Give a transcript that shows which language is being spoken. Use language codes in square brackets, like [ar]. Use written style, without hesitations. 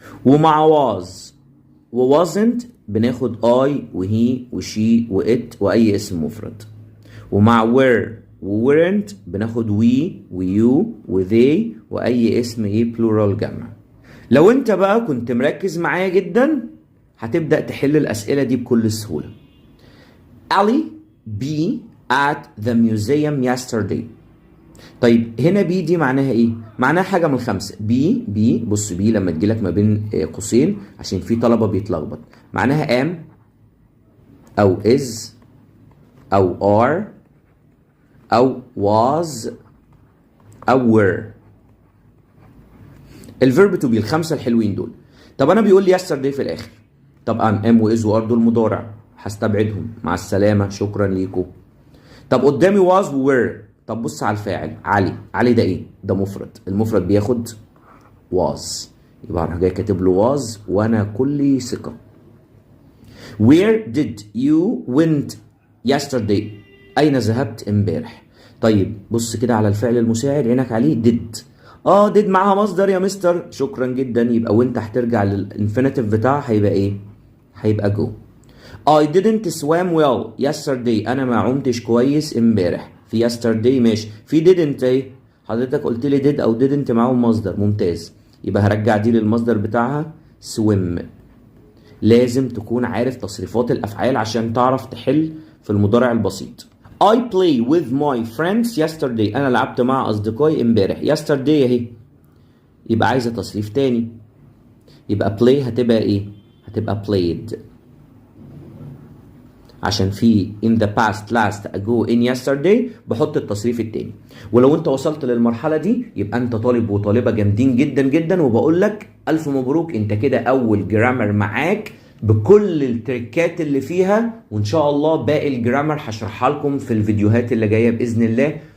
[ar] ومع was و wasn't بناخد I وهي وشي وات واي اسم مفرد. ومع were و weren't بناخد we و you و they واي اسم ايه plural جمع. لو انت بقى كنت مركز معايا جدا هتبدأ تحل الاسئلة دي بكل سهولة. [en] Ali be at the museum yesterday. [ar] طيب هنا بي دي معناها ايه؟ معناها حاجة من الخمسة. بي بص بي لما تجيلك ما بين قوسين عشان في طلبة بيتلخبط، معناها am او is او are او was او were. الفيرب تو بي الخمسة الحلوين دول. طب انا بيقول لي yesterday في الاخر، طبعا am و is و are دول مضارع هستبعدهم، مع السلامة شكرا ليكم. طب قدامي was و were. طب بص على الفاعل علي ده ايه؟ ده مفرد، المفرد بياخد was، يبقى انا جاي كاتب له was وانا كلي ثقة. [en] Where did you went yesterday؟ [ar] اين ذهبت امبارح؟ طيب بص كده على الفعل المساعد عينك عليه did. did معاها مصدر يا مستر، شكرا جدا، يبقى وانت هترجع للانفينيتيف بتاعها هيبقى ايه؟ هيبقى go. [en] I didn't swim well yesterday. [ar] انا ما عمتش كويس امبارح. في yesterday ماشي، في didn't ايه؟ حضرتك قلت لي did او didn't معاهم مصدر، ممتاز، يبقى هرجع دي للمصدر بتاعها swim. لازم تكون عارف تصريفات الافعال عشان تعرف تحل في المضارع البسيط. [en] I play with my friends yesterday. [ar] انا لعبت مع اصدقائي امبارح. yesterday اهي، يبقى عايزه تصريف تاني، يبقى play هتبقى ايه؟ هتبقى played، عشان في in the past last ago in yesterday بحط التصريف التاني. ولو انت وصلت للمرحلة دي يبقى انت طالب وطالبة جامدين جدا جدا، وبقول لك الف مبروك، انت كده اول جرامر معاك بكل التريكات اللي فيها، وان شاء الله باقي الجرامر هشرحها لكم في الفيديوهات اللي جاية باذن الله.